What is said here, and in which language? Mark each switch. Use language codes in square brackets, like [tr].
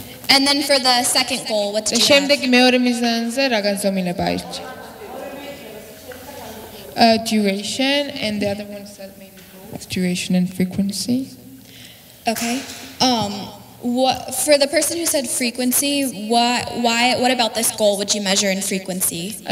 [en] And then for the second goal, what did you have? [ka] შემდეგი მეორე მიზანზე რა განზომილება აირჩა? [en] Duration and the other one said maybe both duration and frequency. Okay. What for the person who said frequency, what about this goal would you measure in frequency?